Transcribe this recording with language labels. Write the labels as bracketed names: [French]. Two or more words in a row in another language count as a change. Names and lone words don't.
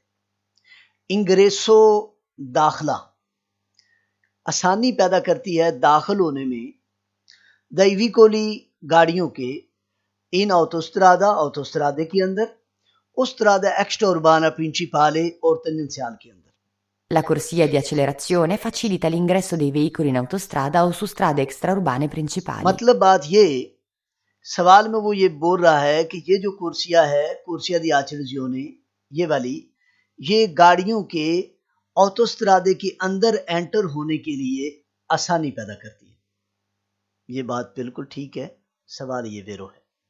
[Hindi] इंग्रेसो, दाखला, आसानी पैदा करती है दाखिल होने में। दैविकोली, गाड़ियों के। [Italian] in autostrada, [Hindi] ऑटोस्ट्रादे के अंदर। [Italian] o strada extraurbana principale [Hindi] और टेनेंशियल के अंदर। [Italian] La corsia di accelerazione facilita l'ingresso dei veicoli in autostrada o su strade extraurbane principali. [Hindi] मतलब बात ये, सवाल में वो ये बोल रहा है कि ये जो कुर्सिया है, [Italian] corsia di accelerazione, [Hindi] ये वाली, ये गाड़ियों के ऑटोस्ट्रादे के अंदर एंटर होने के लिए आसानी पैदा करती है। ये बात बिल्कुल ठीक है, सवाल ये वेरो है।